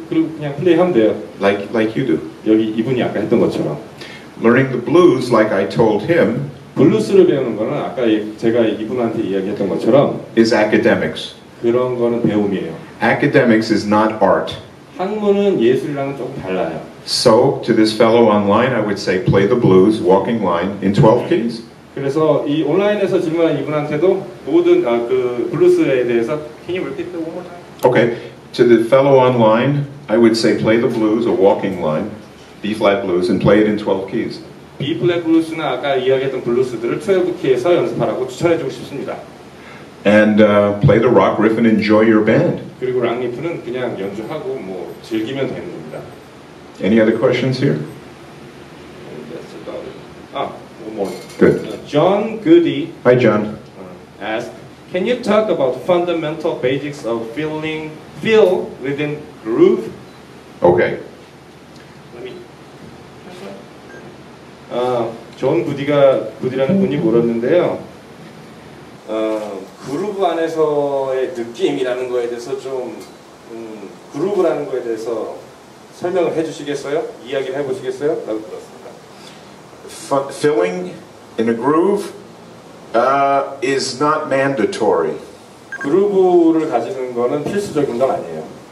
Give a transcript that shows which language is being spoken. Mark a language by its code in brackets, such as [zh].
[ko] 그리고 그냥 플레이하면 돼요. [en] like you do. [ko] 여기 이분이 아까 했던 것처럼. [en] Learning the blues, like I told him, [ko] 블루스를 배우는 거는 아까 제가 이분한테 이야기했던 것처럼 [en] is academics. [ko] 그런 거는 배움이에요. [en] Academics is not art. [ko] 학문은 예술이랑은 조금 달라요. [en] So, to this fellow online, I would say play the blues, walking line, in 12 keys. [ko] 그래서 이 온라인에서 질문한 이분한테도 모든 그 블루스에 대해서 [en] Can you repeat that one more time? Okay, to the fellow online, I would say play the blues, a walking line, B flat blues, and play it in 12 keys. [ko] B 플랫 블루스나 아까 이야기했던 블루스들을 12키에서 연습하라고 추천해주고 싶습니다. [en] And play the rock riff and enjoy your band. [ko] 그리고 락리프는 그냥 연주하고 뭐 즐기면 되는 겁니다. [en] Any other questions here? That's about it. One more. Good. John Goody Hi, John. asked, can you talk about fundamental basics of feel within groove? Okay. [ko] 존 구디라는 분이 물었는데요. 그루브 안에서의 느낌이라는 거에 대해서 좀 그루브라는 거에 대해서 설명을 해주시겠어요? 이야기를 해보시겠어요? 라고 들었습니다. [en] Filling in a groove is not mandatory. [ko] 그루브를 가지는 거는 필수적인 건 아니에요.